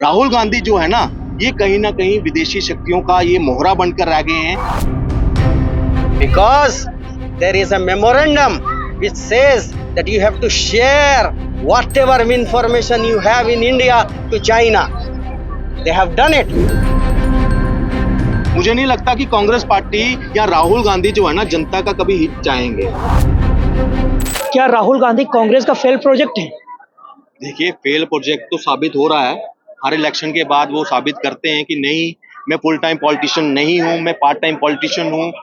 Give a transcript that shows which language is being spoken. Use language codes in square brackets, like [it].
[hi] राहुल गांधी जो है ना, ये कहीं ना कहीं विदेशी शक्तियों का ये मोहरा बनकर रह गए हैं। [en] Because there is a memorandum which says that you have to share whatever information you have in India to China. They have done it. [hi] मुझे नहीं लगता कि कांग्रेस पार्टी या राहुल गांधी जो है ना, जनता का कभी हित चाहेंगे। क्या राहुल गांधी कांग्रेस का फेल प्रोजेक्ट है? देखिए, फेल प्रोजेक्ट तो साबित हो रहा है। हर इलेक्शन के बाद वो साबित करते हैं कि नहीं, मैं फुल टाइम पॉलिटिशियन नहीं हूँ, मैं पार्ट टाइम पॉलिटिशियन हूँ।